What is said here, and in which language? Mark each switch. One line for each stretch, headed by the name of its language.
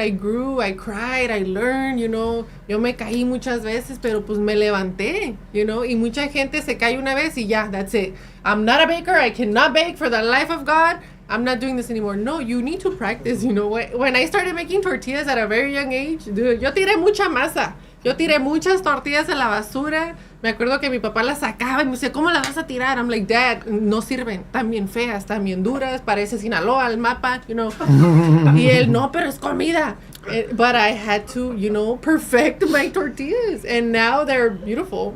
English: I grew, I cried, I learned,
Spanish: Yo me caí muchas veces, pero pues me levanté, Y mucha gente se cae una vez y ya,
English: that's it. I'm not a baker. I cannot bake for the life of God. I'm not doing this anymore. No, you need to practice, When I started making tortillas at a very young age, dude,
Spanish: yo tiré mucha masa. Yo tiré muchas tortillas en la basura. Me acuerdo que mi papá las sacaba y me decía, ¿cómo las vas a tirar?
English: I'm like, Dad,
Spanish: no sirven. Están bien feas, están bien duras. Parece Sinaloa, el mapa, Y él, no, pero es comida.
English: But I had to, perfect my tortillas. And now they're beautiful.